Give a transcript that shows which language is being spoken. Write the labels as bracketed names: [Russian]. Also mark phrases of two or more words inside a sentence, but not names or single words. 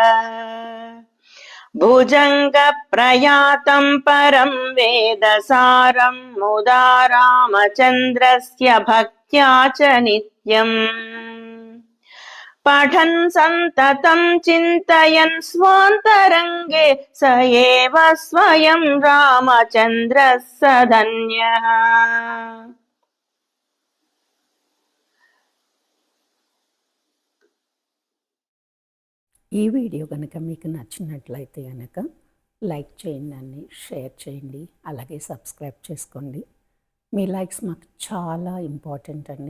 [Sanskrit] भुजङ्ग प्रयातं परं वेदसारं मुदा रामचन्द्रस्य भक्त्या च नित्यम् पठन् सन्ततं चिन्तयन् स्वान्तरङ्गे स एव स्वयं रामचन्द्रः स धन्यः। [Telugu] ఈ వీడియో కనుక మీకు నచ్చినట్లయితే కనుక లైక్ చేయండి, షేర్ చేయండి, అలాగే సబ్స్క్రైబ్ చేసుకోండి. మీ లైక్స్ మాకు చాలా ఇంపార్టెంట్ అండి.